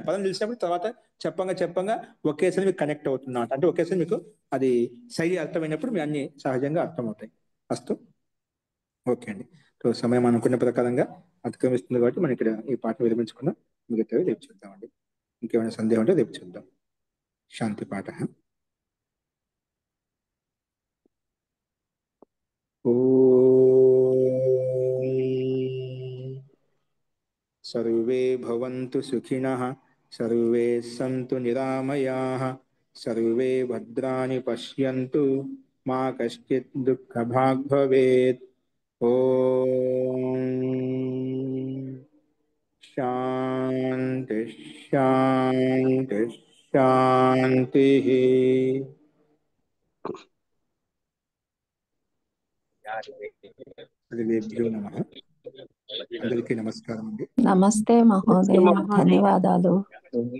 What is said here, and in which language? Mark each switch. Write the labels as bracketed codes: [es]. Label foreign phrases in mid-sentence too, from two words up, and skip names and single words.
[te] పదం తెలిసినప్పుడు తర్వాత చెప్పంగా ఒకేసారి మీకు కనెక్ట్ అవుతుంది అంటే ఒకేసారి మీకు అది శైలి అర్థమైనప్పుడు మీ అన్ని సహజంగా అర్థమవుతాయి. అస్తు, ఓకే అండి. సో సమయం అనుకున్న ప్రకారంగా అతిక్రమిస్తుంది కాబట్టి మనం ఇక్కడ ఈ పాఠం విరమించుకున్నాం. మిగతా రేపు చూద్దామండి. ఇంకేమైనా సందేహం ఉంటే రేపు చూద్దాం. శాంతి పాఠ. [sa] सर्वे भवन्तु सुखिनः, सर्वे सन्तु निरामयाः, सर्वे भद्राणि पश्यन्तु, मा कश्चित् दुःखभाग् भवेत्. ओम शांति शांति शांति. सर्वेभ्यो नमः. [te] అందరికీ నమస్కారం అండి. నమస్తే మహోదయ, ధన్యవాదాలు.